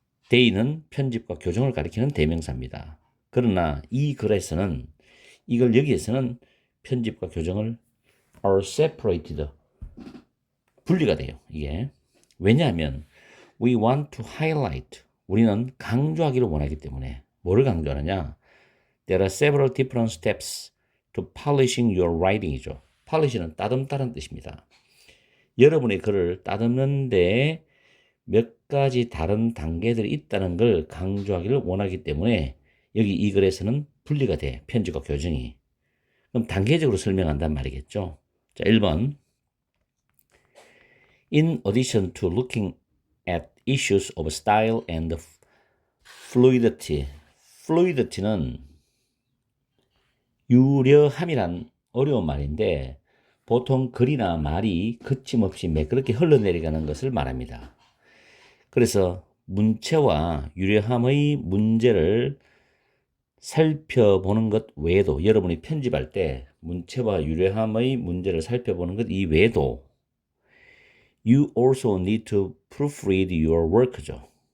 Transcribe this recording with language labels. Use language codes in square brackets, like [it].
[ko] they는 편집과 교정을 가리키는 대명사입니다. 그러나 이 글에서는 이걸 여기에서는 편집과 교정을 [en] are separated [ko] 분리가 돼요. 이게 왜냐하면 [en] we want to highlight [ko] 우리는 강조하기를 원하기 때문에 뭐를 강조하느냐? [en] There are several different steps to polishing your writing이죠. [ko] polish는 따듬다는 뜻입니다. 여러분의 글을 따듬는데 몇 가지 다른 단계들이 있다는 걸 강조하기를 원하기 때문에 여기 이 글에서는 분리가 돼. 편집과 교정이. 그럼 단계적으로 설명한단 말이겠죠. 자, 1번. [en] In addition to looking at issues of style and fluidity. [ko] fluidity는 유려함이란 어려운 말인데 보통 글이나 말이 거침없이 매끄럽게 흘러내려가는 것을 말합니다. 그래서 문체와 유려함의 문제를 살펴보는 것 외에도 여러분이 편집할 때 문체와 유려함의 문제를 살펴보는 것 이외에도 [en] You also need to proofread your work [ko] 죠.